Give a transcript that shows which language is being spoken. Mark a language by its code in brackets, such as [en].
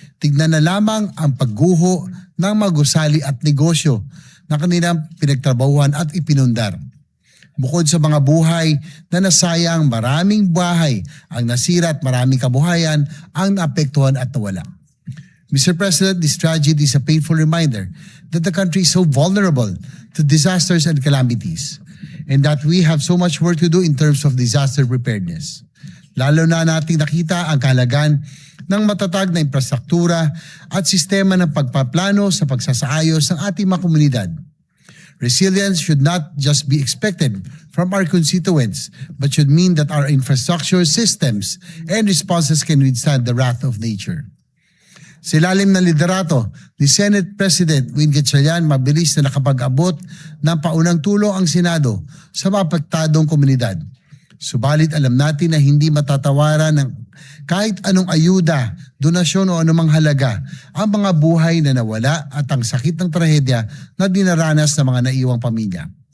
[tl] Tignan na lamang ang pagguho ng mga gusali at negosyo na kanilang pinagtrabahuhan at ipinundar. Bukod sa mga buhay na nasayang, maraming bahay ang nasira at maraming kabuhayan ang naapektuhan at nawala. [en] Mr. President, this tragedy is a painful reminder that the country is so vulnerable to disasters and calamities, and that we have so much work to do in terms of disaster preparedness. [tl] Lalo na nating nakita ang kahalagan ng matatag na infrastruktura at sistema ng pagpaplano sa pagsasaayos ng ating mga komunidad. [en] Resilience should not just be expected from our constituents, but should mean that our infrastructure systems and responses can withstand the wrath of nature. [tl] Sa ilalim ng liderato ni Senate President Win Gatchalian, mabilis na nakapag-abot ng paunang tulong ang Senado sa mapektadong komunidad. Subalit alam natin na hindi matatawaran ng kahit anong ayuda, donasyon o anumang halaga ang mga buhay na nawala at ang sakit ng trahedya na dinaranas ng mga naiwang pamilya.